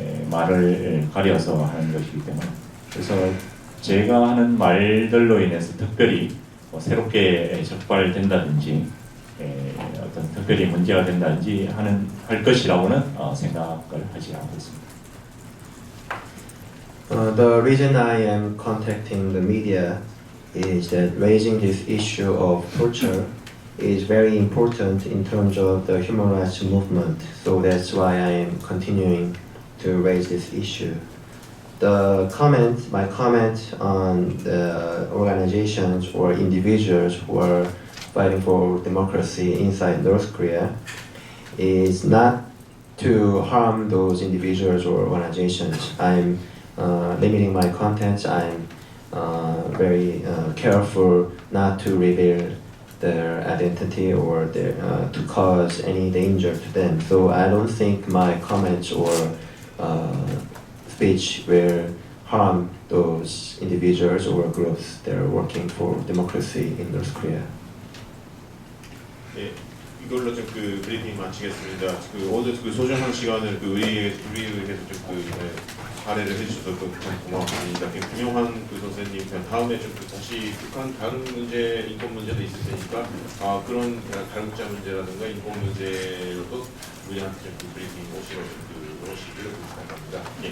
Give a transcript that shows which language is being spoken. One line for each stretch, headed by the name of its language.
Korean: 말을 가려서 하는 것이기 때문에, 그래서 제가 하는 말들로 인해서 특별히 새롭게 적발된다든지 어떤 특별히 문제가 된다든지 할 것이라고는 생각을 하지 않고 있습니다.
English: The reason I am contacting the media is that raising this issue of torture is very important in terms of the human rights movement. So that's why I am continuing to raise this issue. My comment on the organizations or individuals who are fighting for democracy inside North Korea is not to harm those individuals or organizations. I'm limiting my contents. I'm very careful not to reveal their identity or to cause any danger to them. So I don't think my comments or speech will harm those individuals or groups that are working for democracy in North Korea.
Korean: 예, 이걸로 좀 브리핑 마치겠습니다. 오늘 소중한 시간을 우리에게서 좀 발해를 해주셔서 참 고맙습니다. 김용환 선생님, 다음에 좀 다시 북한 다른 문제, 인권 문제도 있을 테니까 그런 다국자 문제라든가 인권 문제로도 우리한테 좀 브리핑 오시기를 부탁합니다.